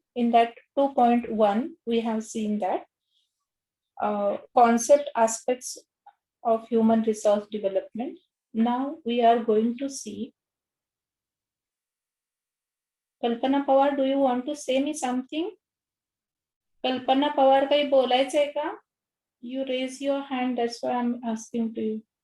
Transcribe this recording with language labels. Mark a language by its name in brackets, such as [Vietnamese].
[English] In that 2.1, we have seen that concept aspects of human resource development. Now we are going to see. Kalpana Pawar, do you want to say me something? [Marathi] Kalpana Pawar, काही बोलायचंय का? [English] You raise your hand, that's why I'm asking to you.